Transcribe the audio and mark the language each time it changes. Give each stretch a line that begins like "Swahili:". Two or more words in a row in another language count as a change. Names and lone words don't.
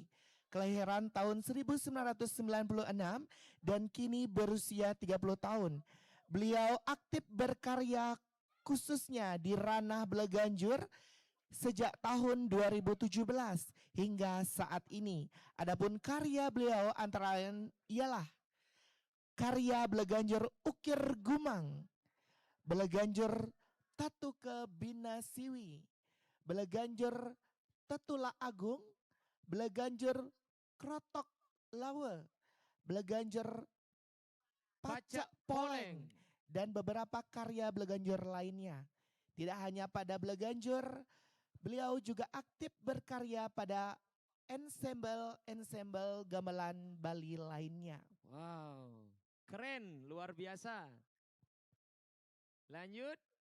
Indonesian: Kelahiran tahun 1996 dan kini berusia 30 tahun. Beliau aktif berkarya khususnya di ranah Bleganjur sejak tahun 2017 hingga saat ini. Adapun karya beliau antara lain ialah karya Bleganjur Ukir Gumang, Bleganjur Tatu ke Bina Siwi, Bleganjur Tetula Agung, Bleganjur Krotok Lawe, Bleganjur Pacak Poleng, dan beberapa karya Bleganjur lainnya. Tidak hanya pada Bleganjur, beliau juga aktif berkarya pada ensemble gamelan Bali lainnya. Wow, keren, luar biasa. Lanjut.